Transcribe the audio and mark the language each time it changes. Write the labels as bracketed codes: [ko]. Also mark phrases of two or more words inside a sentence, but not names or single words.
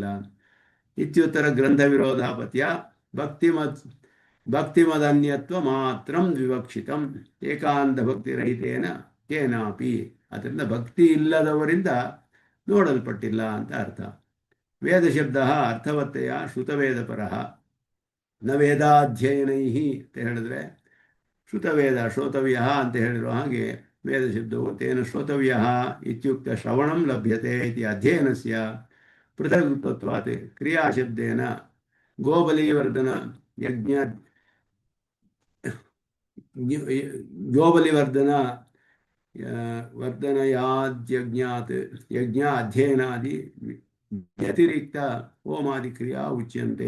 [sa] ಇತ್ಯುತ್ತರ ಗ್ರಂಥ ವಿರೋಧಾಪತ್ಯ ಭಕ್ತಿಮದನ್ಯತ್ವ ಮಾತ್ರಂ ವಿವಕ್ಷಿತಂ ಏಕಾಂತ ಭಕ್ತಿರಹಿತೇನ ಕೇನಾಪಿ. [kn] ಅದರಿಂದ ಭಕ್ತಿ ಇಲ್ಲದವರಿಂದ ನೋಡಲ್ಪಟ್ಟಿಲ್ಲ ಅಂತ ಅರ್ಥ. [sa] ವೇದ ಶಬ್ದ ಅರ್ಥವತ್ತೆಯ ಶ್ರುತವೇದಪರ ನ ವೇದಾಧ್ಯಯನೈ [kn] ಅಂತ ಹೇಳಿದ್ರೆ [sa] ಶ್ರುತವೇದ ಶ್ರೋತವ್ಯ [kn] ಅಂತ ಹೇಳಿರೋ ಹಾಗೆ ವೇದ ಶಬ್ದವು [sa] ತೇನ ಶ್ರೋತವ್ಯ ಇತ್ಯುಕ್ತ ಶ್ರವಣಂ ಲಭ್ಯತೆ ಇತಿ ಅಧ್ಯಯನಸ್ಯ ಪೃಥಗ್ತತ್ವಾತ್ ಕ್ರಿಯಾಶಬ್ದೇನ ಗೋಬಲಿವರ್ಧನ ಯಜ್ಞ ಗೋಬಲಿವರ್ಧನ ವರ್ಧನಯಾದ್ಯಜ್ಞಾತ್ ಯಜ್ಞ ಅಧ್ಯಯನಾದಿ ವ್ಯತಿರಿಕ್ತ ಹೋಮಾದಿ ಕ್ರಿಯಾ ಉಚ್ಯಂತೆ.